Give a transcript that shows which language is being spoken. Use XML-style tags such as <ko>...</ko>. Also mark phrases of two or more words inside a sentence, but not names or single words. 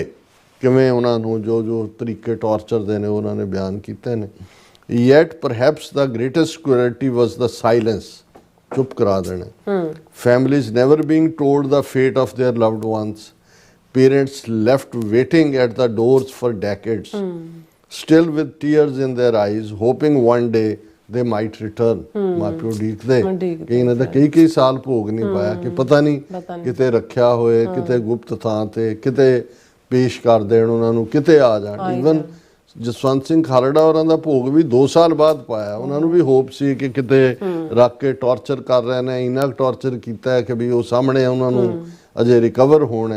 <pa>ਕਿਵੇਂ ਉਹਨਾਂ ਨੂੰ ਜੋ ਜੋ ਤਰੀਕੇ ਟਾਰਚਰ ਦੇ ਨੇ ਉਹਨਾਂ ਨੇ ਬਿਆਨ ਕੀਤੇ ਨੇ।</pa> <en>Yet perhaps the greatest cruelty was the silence.</en> <pa>ਚੁੱਪ ਕਰਾ ਦੇਣਾ।</pa> <en>Families never being told the fate of their loved ones. Parents left waiting at the doors for decades, still with tears in their eyes, hoping one day they might return.</en> <pa>ਮਾਂ ਪਿਓ ਉਡੀਕਦੇ ਕਈ ਨਾ ਤਾਂ ਕਈ ਸਾਲ ਭੋਗ ਨਹੀਂ ਪਾਇਆ ਕਿ ਪਤਾ ਨਹੀਂ ਕਿਤੇ ਰੱਖਿਆ ਹੋਏ, ਕਿਤੇ ਗੁਪਤ ਥਾਂ ਤੇ, ਕਿਤੇ ਪੇਸ਼ ਕਰ ਦੇਣ ਉਹਨਾਂ ਨੂੰ, ਕਿਤੇ ਆ ਜਾਣ। ਈਵਨ ਜਸਵੰਤ ਸਿੰਘ ਖਾਲੜਾ ਹੋਰਾਂ ਦਾ ਭੋਗ ਵੀ 2 ਸਾਲ ਬਾਅਦ ਪਾਇਆ। ਉਹਨਾਂ ਨੂੰ ਵੀ ਹੋਪ ਸੀ ਕਿ ਕਿਤੇ ਰੱਖ ਕੇ ਟਾਰਚਰ ਕਰ ਰਹੇ ਨੇ, ਇੰਨਾ ਟਾਰਚਰ ਕੀਤਾ ਹੈ ਕਿ ਵੀ ਉਹ ਸਾਹਮਣੇ ਉਹਨਾਂ ਨੂੰ ਅਜੇ ਰਿਕਵਰ ਹੋਣਾ।</pa>